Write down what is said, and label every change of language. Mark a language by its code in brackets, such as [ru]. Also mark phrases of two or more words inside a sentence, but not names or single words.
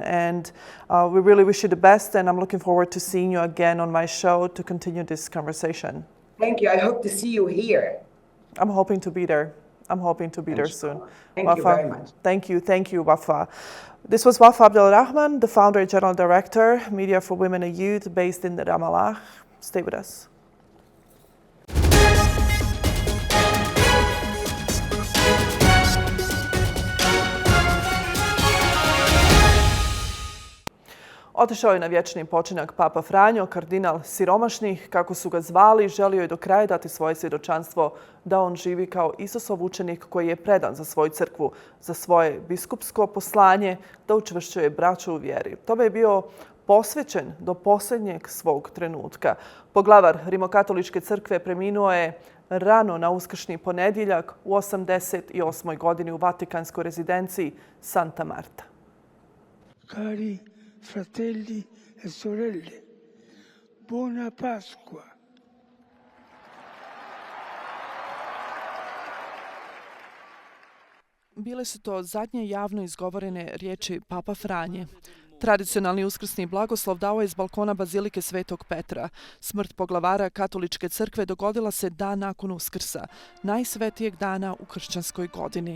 [en] And we really wish you the best, and I'm looking forward to seeing you again on my show to continue this conversation. Thank you. I hope to see you here. I'm hoping to be there. I'm hoping to be there soon. Thank Wafa, you very much. Thank you, Wafa. This was Wafa Abdel Rahman, the founder and general director, Media for Women and Youth, based in Ramallahu. Stay with us. [hr] Otišao je na vječni počinak Papa Franjo, kardinal siromašnih, kako su ga zvali, želio je do kraja dati svoje svjedočanstvo da on živi kao Isusov učenik koji je predan za svoju crkvu, za svoje biskupsko poslanje, da učvršćuje braću u vjeri. Tome je bio posvećen do posljednjeg svog trenutka. Poglavar Rimokatoličke crkve preminuo je rano na uskršnji ponedjeljak u 88. godini u vatikanskoj rezidenciji Santa Marta. [it] Cari fratelli e sorelle, buona Pasqua. [hr] Bile su to zadnje javno izgovorene riječi Papa Franje. Tradicionalni uskrsni blagoslov dao je s balkona Bazilike Svetog Petra. Smrt poglavara Katoličke crkve dogodila se dan nakon Uskrsa, najsvetijeg dana u kršćanskoj godini.